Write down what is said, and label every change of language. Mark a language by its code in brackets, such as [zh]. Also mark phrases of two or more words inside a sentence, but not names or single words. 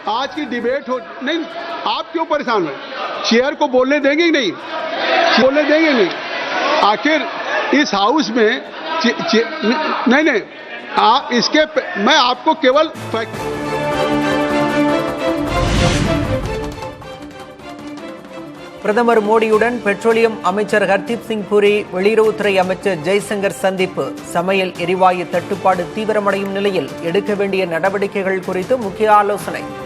[hi] की डिबेट हो नहीं, आप क्यों परेशान हैं? चेयर को बोलने देंगे कि नहीं? बोलने देंगे नहीं? आखिर इस हाउस में नहीं इसके मैं आपको केवल [ta] பிரதமர் மோடியுடன் பெட்ரோலியம் அமைச்சர் ஹர்தீப் சிங் பூரி, வெளியுறவுத்துறை அமைச்சர் ஜெய்சங்கர் சந்திப்பு. சமையல் எரிவாயு தட்டுப்பாடு தீவிரமடையும் நிலையில் எடுக்க வேண்டிய நடவடிக்கைகள் குறித்து முக்கிய ஆலோசனை.